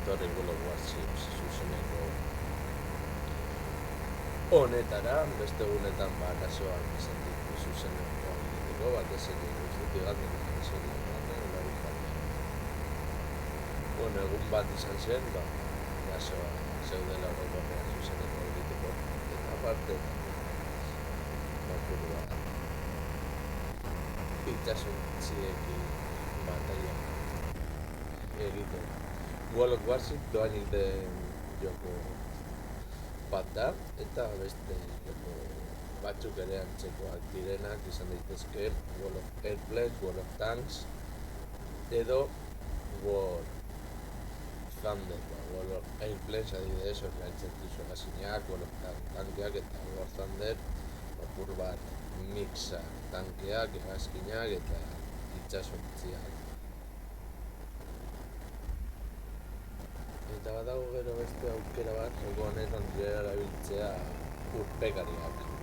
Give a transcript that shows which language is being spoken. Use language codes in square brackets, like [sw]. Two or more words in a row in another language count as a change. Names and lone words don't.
[eu] etorri World of Warships zuzeneko honetara, beste egunetan arazoak izan ditu zuzeneko egiteko, batez ere guztutik gaten bueno, egun bat izan zen, arazoa zeudela orokorrean zuzeneko egiteko, eta aparte apurua itxasuntziekin bataia egiten. World of Warships doainik den joko bat da, eta beste joko batzuk ere antzekoak direnak izan daitezke World of Airplanes, World of Tanks edo World Thunder. World of Airplanes adibidez orgaintzen duzu hegazkinak, World of Tankeak eta World of Thunder apur bat mixa tankeak, hegazkinak eta itxasontziak. Eta badago gero beste aukera bat, joko honetan direla erabiltzea urpekariak.